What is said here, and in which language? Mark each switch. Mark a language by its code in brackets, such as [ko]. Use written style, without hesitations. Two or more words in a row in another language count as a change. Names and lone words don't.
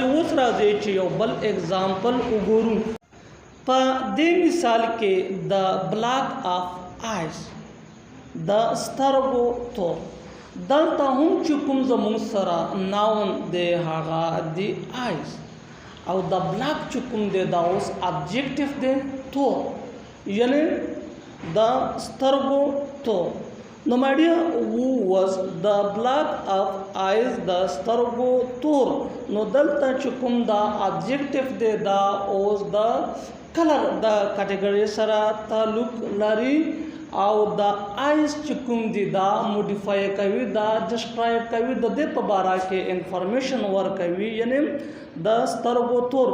[ps] اوس راځي چې یو بل اگزامپل وګورو. په دې مثال کې د [en] black of eyes [ps] د سترګو تور دلته هم چې کوم زموږ سره ناون دی هغه دی آیز او د بلاک چې کوم دی دا اوس ابجیکټیو دی تور یعنی د سترګو تور. [en] نو my dear who was the black of eyes [ps] د سترګو تور. نو دلته چې کوم دا ابجیکټیو دی دا اوس د کلر د کټګوري سره تعلق لري او د آیز چې کوم دی دا موډیفای کوي دا ډسکرایب کوي د دې په باره کې انفارمیشن ورکوي یعنی د سترګو تور.